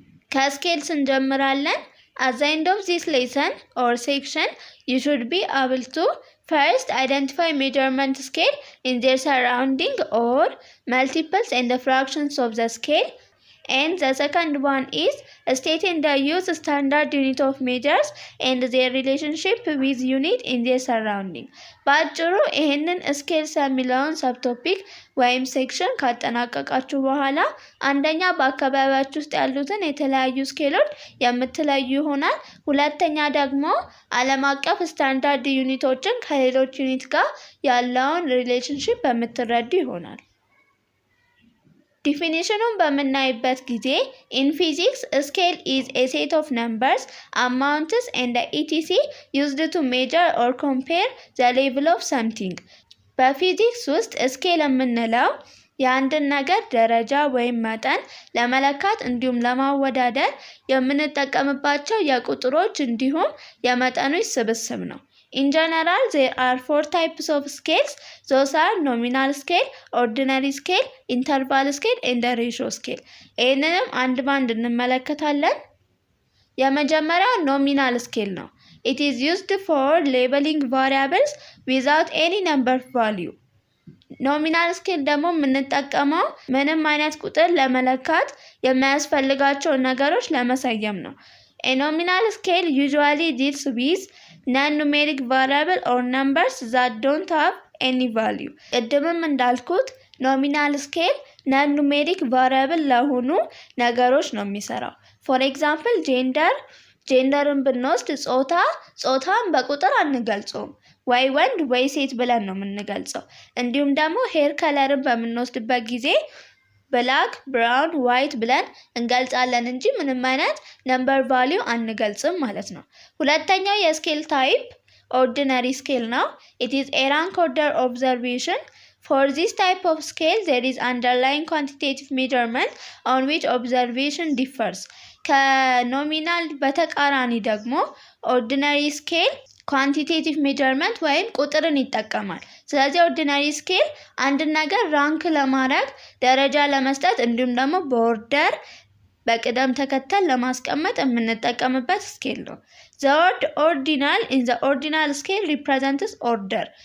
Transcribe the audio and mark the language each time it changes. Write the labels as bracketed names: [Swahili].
[Amharic] ከስኬልስ እንጀምራለን። [English] At the end of this lesson or section, you should be able to first identify measurement scale in their surrounding or multiples and the fractions of the scale. And the second one is stating the use standard unit of measures and their relationship with unit in their surrounding. [Amharic] ባጭሩ ይሄንን ስኬልስ የሚለውን ሰብ ቶፒክ ወይም ሴክሽን ካጠናቀቃችሁ በኋላ አንደኛ በአካባቢያችሁ ውስጥ ያሉትን የተለያዩ ስኬሎች የምትለዩ ይሆናል። ሁለተኛ ደግሞ ዓለም አቀፍ ስታንዳርድ ዩኒቶችን ከሌሎች ዩኒት ጋር ያለውን ሪሌሽንሺፕ የምትረዱ ይሆናል። ዲፊኒሽኑን በምናይበት ጊዜ [English] in physics, scale is a set of numbers, amounts and etc. used to measure or compare the level of something. [Amharic] በፊዚክስ ውስጥ ስኬል የምንለው የአንድን ነገር ደረጃ ወይም መጠን ለመለካት እንዲሁም ለማወዳደር የምንጠቀምባቸው የቁጥሮች እንዲሁም የመጠኖች ስብስብ ነው። [English] In general, there are 4 types of scales. Those are nominal scale, ordinary scale, interval scale, and ratio scale. [Amharic] ይህንንም አንድ ባንድ እንመለከታለን። የመጀመሪያው nominal scale ነው. [English] It is used for labeling variables without any number value. [Amharic] ኖሚናል ስኬል ደግሞ የምንጠቀመው ምንም አይነት ቁጥር ለመለካት የሚያስፈልጋቸውን ነገሮች ለመሰየም ነው። [English] A nominal scale usually deals with non-numeric variable or numbers that don't have any value. [Amharic] ቅድምም እንዳልኩት ኖሚናል ስኬል non-numeric variable ለሆኑ ነገሮች ነው የሚሰራው። [English] For example, [Amharic] ጀንደርን ብንወስድ ጾታን በቁጥር አንገልጸውም። ወይ ወንድ ወይ ሴት ብለን ነው የምንገልጸው። እንዲሁም ደግሞ ሄር ከለርን በምንወስድበት ጊዜ ብላክ፣ ብራውን፣ ዋይት ብለን እንገልጻለን እንጂ ምንም አይነት ነምበር ቫሊዩ አንገልጽም ማለት ነው። ሁለተኛው የስኬል ታይፕ ኦርዲነሪ ስኬል ነው። [English] It is a rank order observation. For this type of scale, there is underlying quantitative measurement on which observation differs. [Amharic] ከኖሚናል በተቃራኒ ደግሞ ኦርዲነሪ ስኬል ኳንቲቴቲቭ ሜጀርመንት ወይም ቁጥርን ይጠቀማል። ስለዚህ ኦርዲነሪ ስኬል አንድን ነገር ራንክ ለማድረግ ደረጃ ለመስጠት እንዲሁም ደግሞ በኦርደር በቅደም ተከተል ለማስቀመጥ የምንጠቀምበት ስኬል ነው። [English] The word ordinal in the ordinal scale represents order.